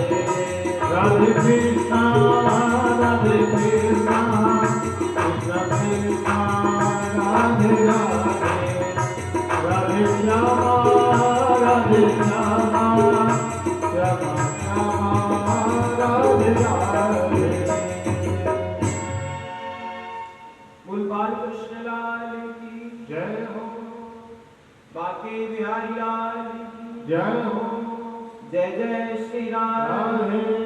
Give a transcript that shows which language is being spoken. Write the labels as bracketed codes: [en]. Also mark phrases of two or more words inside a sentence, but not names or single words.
[hi] Radhe Krishna, Radhe Krishna, Krishna Krishna, Radhe Radhe, Radhe Shama, Radhe Shama, Shama Shama, Radhe Radhe. बोल बाल कृष्ण लाल की, जय हो, बाके बिहारी लाल की, जय हो, जय जय श्री राम। राधे।